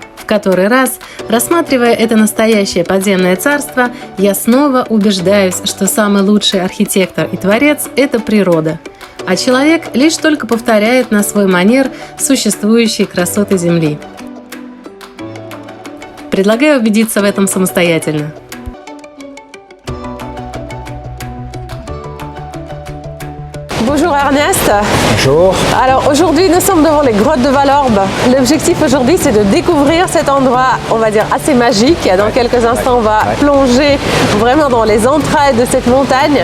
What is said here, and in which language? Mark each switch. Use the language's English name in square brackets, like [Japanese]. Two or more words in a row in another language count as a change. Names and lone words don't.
[Russian] В который раз, рассматривая это настоящее подземное царство, я снова убеждаюсь, что самый лучший архитектор и творец – это природа, а человек лишь только повторяет на свой манер существующие красоты Земли. Предлагаю убедиться в этом самостоятельно. [French] Bonjour Ernest. Bonjour. Alors aujourd'hui nous sommes devant les grottes de Vallorbe. L'objectif aujourd'hui c'est de découvrir cet endroit, on va dire assez magique. Dans quelques instants on va plonger vraiment dans les entrailles de cette montagne.